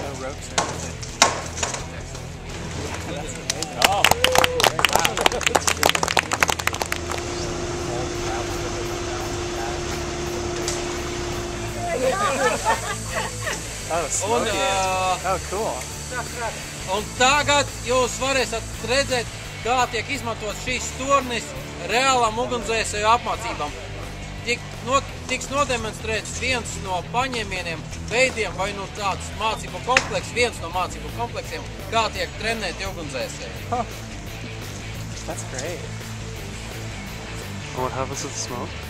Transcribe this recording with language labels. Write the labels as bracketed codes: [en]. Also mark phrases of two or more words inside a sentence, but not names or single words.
[en] ropes or anything. Yeah, that's amazing. Oh! Oh, smoky. Oh, cool. [lv] Un tagad jūs varēsiet redzēt, kā tiek izmantot šīs tornis reālām ugunsdzēsēju apmācībām. Tiks nodemonstrēts viens no paņēmieniem, veidiem vai no tāds mācību komplekss, viens no mācību kompleksiem, kā tiek trenēti ugunsdzēsēji. [en] Huh. That's great. What happens with the smoke?